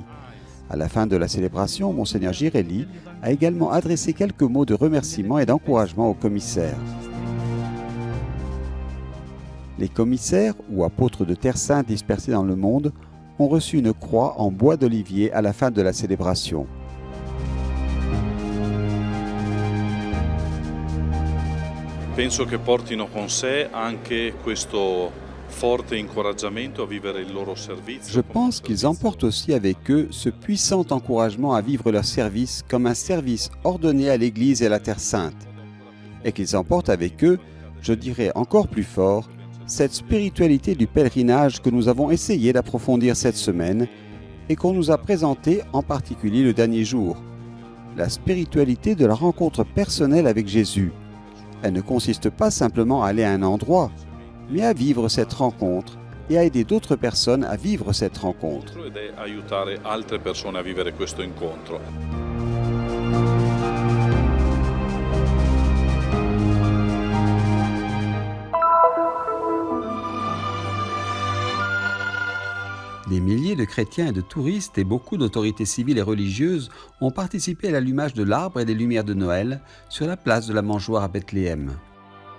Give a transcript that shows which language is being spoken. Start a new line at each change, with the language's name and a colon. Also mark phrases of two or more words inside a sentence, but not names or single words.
French: À la fin de la célébration, Monseigneur Girelli a également adressé quelques mots de remerciement et d'encouragement aux commissaires. Les commissaires, ou apôtres de Terre Sainte dispersés dans le monde, ont reçu une croix en bois d'olivier à la fin de la célébration.
Italian: Penso che portino con sé anche questo forte incoraggiamento a vivere il loro servizio.
French: Je pense qu'ils emportent aussi avec eux ce puissant encouragement à vivre leur service comme un service ordonné à l'Église et à la Terre Sainte. Et qu'ils emportent avec eux, je dirais encore plus fort, cette spiritualité du pèlerinage que nous avons essayé d'approfondir cette semaine et qu'on nous a présentée en particulier le dernier jour. La spiritualité de la rencontre personnelle avec Jésus. Elle ne consiste pas simplement à aller à un endroit, mais à vivre cette rencontre et à aider d'autres personnes à vivre cette rencontre.
Italian: Ed è aiutare altre persone a vivere questo incontro.
French: Des milliers de chrétiens et de touristes et beaucoup d'autorités civiles et religieuses ont participé à l'allumage de l'arbre et des lumières de Noël sur la place de la Mangeoire à Bethléem.